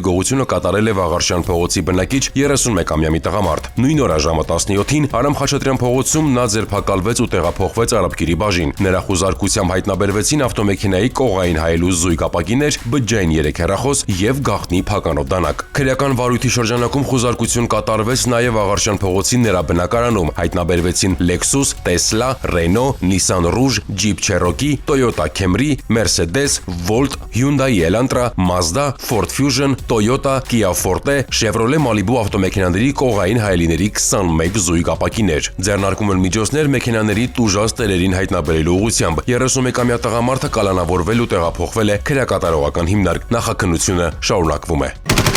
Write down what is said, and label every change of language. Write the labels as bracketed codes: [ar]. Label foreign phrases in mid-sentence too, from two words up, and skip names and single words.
[hy] գողությունը կատարել է Վաղարշյան փողոցի բնակիչ 31-ամյա մի տղամարդ։ Նույն օրը ժամը 17-ին Արամ Խաչատրյան փողոցում նա ձերբակալվեց ու տեղափոխվեց Արաբկիրի բաժին։ Նրա խուզարկությամբ հայտնաբերվեցին ավտոմեքենայի կողային հայելու զույգ ապակիներ, բջջային 3 հեռախոս եւ գաղտնի փականով դանակ։ Քրեական վարույթի շրջանակում խուզարկություն կատարվեց նաեւ Աղարշյան փողոցի նրա բնակարանում։ Հայտնաբերվեցին Lexus, Tesla, Renault, Nissan Rouge, Jeep Cherokee, Toyota Camry, Mercedes, Volt, Hyundai Elantra, Mazda, Ford Fusion, Toyota, Kia Forte, Chevrolet Malibu ավտոմեքենաների կողային հայելիների 21 զույգ ապակիներ։ Ձեռնարկում են միջոցներ մեքենաների տուժած տերերին հայտնաբերելու ուղղությամբ։ 31-ամյա տղամարդը կալանավորվել ու տեղափոխվել է քրեակատարողական հիմնարկ։ Նախաքննությունը շարունակվում է։